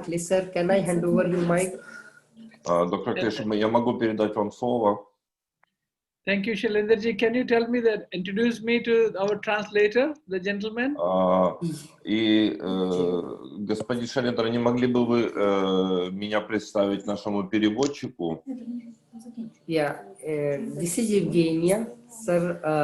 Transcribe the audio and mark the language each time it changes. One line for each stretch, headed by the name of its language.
English: Akhiles sir, can I hand over your mic?
Russian: Доктор Акхилес, я могу передать вам слово.
English: Thank you, Shailendraji. Can you tell me that, introduce me to our translator, the gentleman?
Russian: И, господин Шайлендра, не могли бы вы меня представить нашему переводчику?
English: Yeah, this is Evgenia, sir.